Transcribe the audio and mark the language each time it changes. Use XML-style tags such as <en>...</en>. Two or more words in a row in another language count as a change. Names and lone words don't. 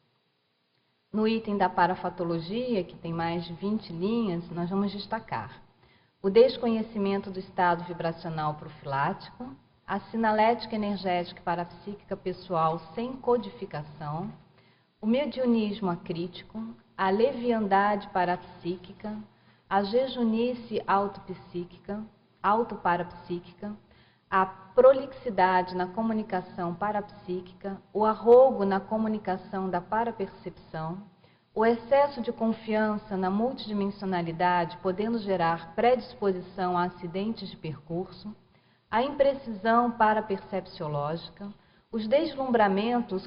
<pt>No item da parafatologia, que tem mais de 20 linhas, nós vamos destacar o desconhecimento do estado vibracional profilático, a sinalética energética e parapsíquica pessoal sem codificação, o mediunismo acrítico, a leviandade parapsíquica, a jejunice autopsíquica, autoparapsíquica, a prolixidade na comunicação parapsíquica, o arrogo na comunicação da parapercepção, o excesso de confiança na multidimensionalidade podendo gerar predisposição a acidentes de percurso, a imprecisão parapercepciológica, os deslumbramentos</pt>